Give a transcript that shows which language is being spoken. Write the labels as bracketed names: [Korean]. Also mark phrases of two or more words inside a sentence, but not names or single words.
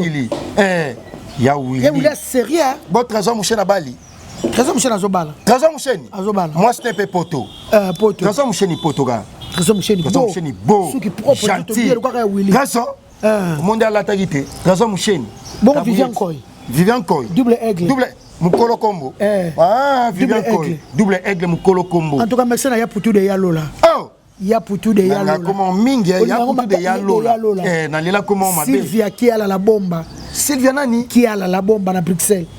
[Lingala] mikili. Eh, ya Willy. Ye Willy sérieux. Bon, trésor Musheni abali. Trésor Musheni azobala. [French] Trésor Musheni. Azobala. Moi, ce n'est pas poto. Euh, poto. [Lingala] Trésor Musheni poto, gars. Trésor Musheni Trésor beau. Musheni beau. Suki propre, Gentil. nzoto bien, [French] le gars [Lingala] ya Willy. Trésor. Euh. Monde alataki te. Trésor Musheni. Bon, Tabu Vivian yetu. Koy. Vivian Koy. [French] Double aigle. Double Mukolo Kombo. Eh. Ah, Vivian Double Koy. aigle. Double aigle Mukolo Kombo. En tout cas, merci [Lingala] na ya [French] Poutou de Yalola. Oh. [Lingala] Ya Poutou de Nanga Yalola. koma mingi, ya Olinga Poutou de ma-, Yalola. Yalola. Eh, nalela koma mabe. Sylvia Kiala la bomba. Sylvia nani? Kiala la bomba na Bruxelles.